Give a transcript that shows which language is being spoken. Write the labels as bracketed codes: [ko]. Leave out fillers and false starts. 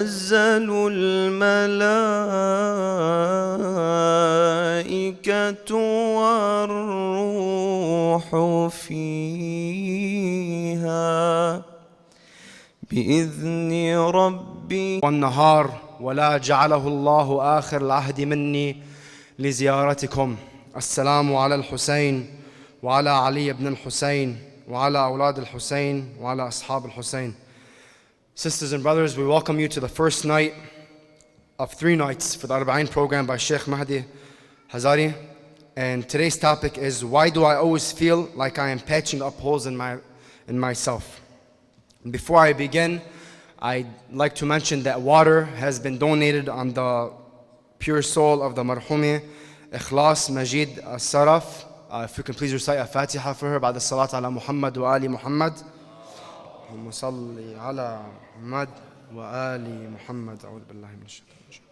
[ar] تنزل الملائكة والروح فيها بإذن ربي والنهار ولا جعله الله آخر العهد مني لزيارتكم. السلام على الحسين وعلى علي بن الحسين وعلى أولاد الحسين وعلى أصحاب الحسين. [en] Sisters and brothers, we welcome you to the first night of 3 nights for the Arbaeen program by Sheikh Mahdi Hazari. And today's topic is, why do I always feel like I am patching up holes in myself? And before I begin, I'd like to mention that water has been donated on the pure soul of the marhumi Ikhlas Majid As-Saraf. If you can please recite a Fatiha for her, [ar] بعد الصلاة على محمد وآل محمد. اللهم صل على محمد وآل محمد. أعوذ بالله من الشيطان الرجيم.